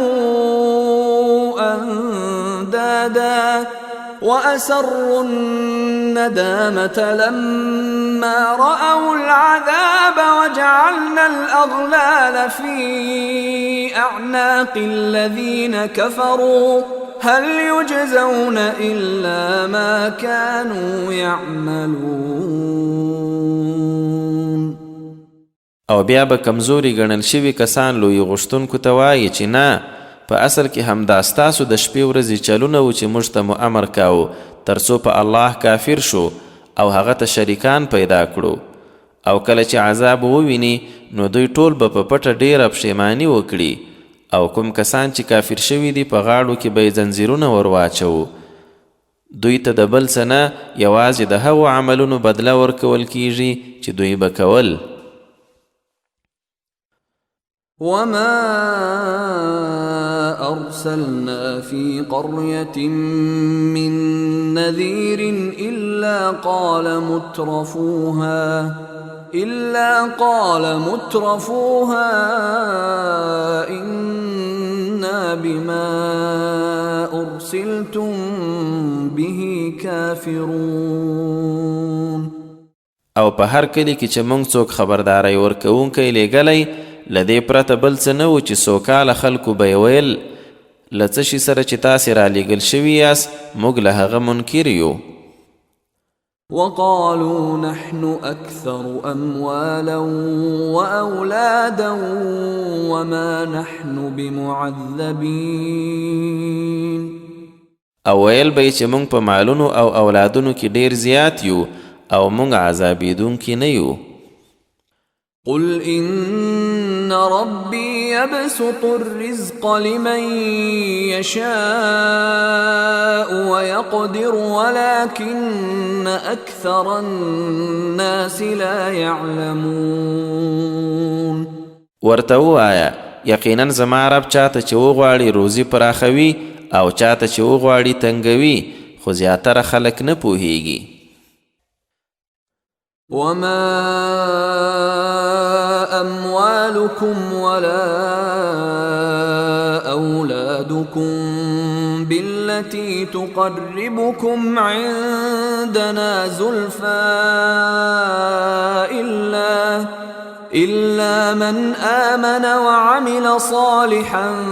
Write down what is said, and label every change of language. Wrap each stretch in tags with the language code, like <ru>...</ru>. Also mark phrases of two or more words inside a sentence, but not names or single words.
<ar>أندادا وأسروا الندامة لما رأوا العذاب وجعلنا الأغلال في أعناق الذين كفروا هل يجزون إلا ما كانوا يعملون.</ar> <ps>او بیا به کمزوري ګڼل شوي کسان لوی غوښتونکو ته وایي چې نه، په اصل کې همدا ستاسو د شپې ورځې چلونه و چې موږ ته مو امر کاوه تر څو په الله کافر شو او هغه ته شریکان پیدا کړو، او کله چې عذاب وویني نو دوی ټول به په پټه ډیره پښیماني وکړي، او کوم کسان چې کافر شوي دي په غاړو کې به یې ځنځیرونه ور واچوو. دوی ته د بل څه نه یوازې د هغو عملونو بدله ورکول کیږي چې دوی به کول.</ps> <ar>وما أرسلنا في قرية من نذير إلا قال مترفوها إنا بما أرسلتم به كافرون.</ar> <ps>او په هر کلی کې چې موږ څوک خبرداری ورکوونکی لیږلی له دې پرته بل څه نه و چې سوکاله خلکو به یې ویل له څه شي سره چې تاسې رالیږل شوي یاست موږ له هغه منکر یو.</ps> <ar>وقالوا نحن أكثر أموالا وأولادا وما نحن بمعذبين.</ar> <ps>او ویل به چې موږ په مالونو او اولادونو کې ډیر زیات یو او موږ عذابیدونکي نه یو.</ps> <ar>قل إن ربي يبسط الرزق لمن يشاء ويقدر ولكن أكثر الناس لا يعلمون.</ar> <ps>ورته ووایه یقینا زما رب چاته چې وغواړي روزي پراخوي او چاته چې وغواړي تنګوي خو زیاتره خلک نه پوهیږي.</ps> <ar>وما أموالكم ولا أولادكم بالتي تقربكم عندنا زلفى إلا من آمن وعمل صالحا</ar>